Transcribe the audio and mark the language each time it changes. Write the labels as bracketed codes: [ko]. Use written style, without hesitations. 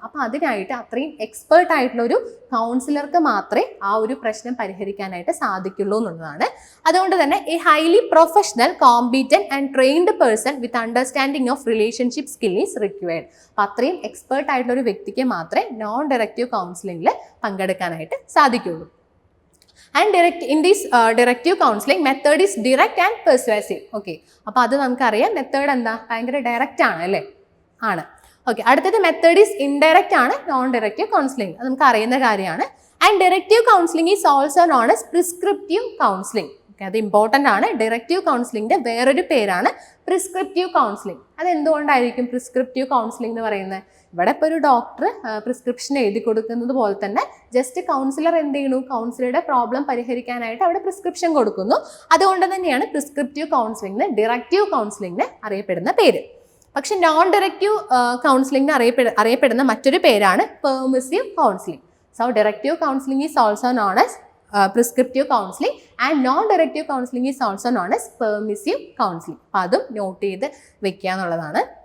[ml] അപ്പോൾ അതിനായിട്ട് അത്രയും എക്സ്പേർട്ട് ആയിട്ടുള്ള ഒരു കൗൺസിലർക്ക് മാത്രമേ ആ ഒരു പ്രശ്നം പരിഹരിക്കാനായിട്ട് സാധിക്കുള്ളൂ എന്നുള്ളതാണ്. [en] അതുകൊണ്ട് തന്നെ a highly professional, competent and trained person with understanding of relationship skill is required. [ml] അപ്പോൾ അത്രയും എക്സ്പേർട്ട് ആയിട്ടുള്ള ഒരു വ്യക്തിക്ക് മാത്രമേ നോൺ ഡയറക്റ്റീവ് കൗൺസിലിംഗിൽ പങ്കെടുക്കാനായിട്ട് സാധിക്കുള്ളൂ. [en] And in this directive counseling, method is direct and persuasive. [ml] Okay. അപ്പോൾ അത് നമുക്കറിയാം. മെത്തേഡ് എന്താ? ഭയങ്കര ഡയറക്റ്റ് ആണ് അല്ലേ? ആണ്. ഓക്കെ. അടുത്തത് മെത്തേഡ് ഈസ് ഇൻഡയറക്റ്റ് ആണ്. നോൺ ഡയറക്റ്റീവ് കൗൺസിലിംഗ് അത് നമുക്ക് അറിയുന്ന കാര്യമാണ്. [en] And directive counselling is also known as prescriptive counselling. Okay, [ml] അത് ഇമ്പോർട്ടൻ്റ് ആണ്. ഡയറക്റ്റീവ് കൗൺസിലിംഗിന്റെ വേറൊരു പേരാണ് പ്രിസ്ക്രിപ്റ്റീവ് കൗൺസിലിംഗ്. അത് എന്തുകൊണ്ടായിരിക്കും പ്രിസ്ക്രിപ്റ്റീവ് കൗൺസിലിംഗ് എന്ന് പറയുന്നത്? ഇവിടെ ഇപ്പോൾ ഒരു ഡോക്ടർ പ്രിസ്ക്രിപ്ഷൻ എഴുതി കൊടുക്കുന്നത് പോലെ തന്നെ ജസ്റ്റ് കൗൺസിലർ എന്ത് ചെയ്യുന്നു? കൗൺസിലറുടെ പ്രോബ്ലം പരിഹരിക്കാനായിട്ട് അവിടെ പ്രിസ്ക്രിപ്ഷൻ കൊടുക്കുന്നു. അതുകൊണ്ട് തന്നെയാണ് പ്രിസ്ക്രിപ്റ്റീവ് കൗൺസിലിംഗിന് ഡയറക്റ്റീവ് കൗൺസിലിംഗിന് അറിയപ്പെടുന്ന പേര്. പക്ഷെ നോൺ ഡയറക്റ്റീവ് കൗൺസിലിംഗിന് അറിയപ്പെടുന്ന മറ്റൊരു പേരാണ് permissive counselling. [en] So directive counselling is also known as prescriptive counseling and non-directive counseling is also known as permissive counseling. [ml] അപ്പോൾ അതും നോട്ട് ചെയ്ത് വെക്കുക എന്നുള്ളതാണ്.